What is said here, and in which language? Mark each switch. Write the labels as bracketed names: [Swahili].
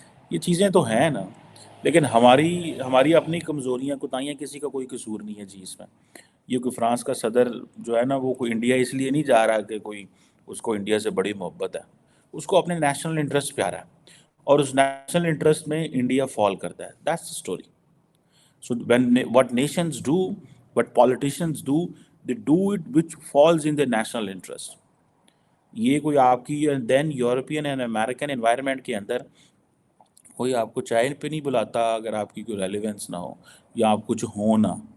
[Urdu] یہ چیزیں تو ہیں نا، لیکن ہماری اپنی کمزوریاں کوتاہیاں، کسی کا کوئی قصور نہیں ہے جی اس میں. یہ کوئی فرانس کا صدر جو ہے نا، وہ کوئی انڈیا اس لیے نہیں جا رہا کہ کوئی اس کو انڈیا سے بڑی محبت ہے، اس کو اپنے نیشنل انٹرسٹ پیارا ہے، اور اس نیشنل انٹرسٹ میں انڈیا فال کرتا ہے. [English] That's the story. So what nations do, what politicians do, they do it which falls in their national interest. [Urdu] یہ کوئی آپ کی دین یورپین اینڈ امریکن انوائرمنٹ کے اندر کوئی آپ کو چائے پہ نہیں بلاتا اگر آپ کی کوئی ریلیونس نہ ہو یا آپ کچھ ہو نہ.